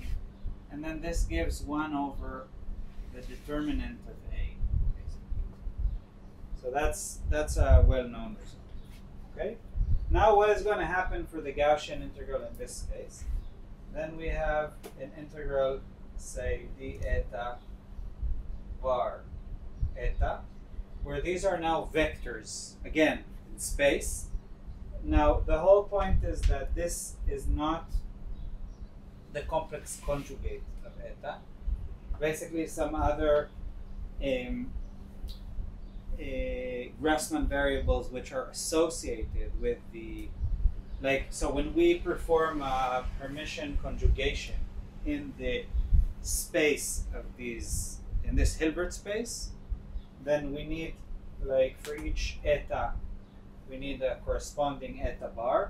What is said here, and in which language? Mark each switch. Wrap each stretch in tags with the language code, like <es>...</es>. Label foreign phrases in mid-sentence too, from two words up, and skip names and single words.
<en>And then this gives 1 over the determinant of A, basically. So that's a well-known result. Okay? Now what is going to happen for the Gaussian integral in this case? Then we have an integral, say, d eta var eta, where these are now vectors. Again, space. Now, the whole point is that this is not the complex conjugate of eta. Basically, some other Grassmann variables which are associated with the, so when we perform a permission conjugation in the space of these, in this Hilbert space, then we need, for each eta, we need a corresponding eta bar.</en>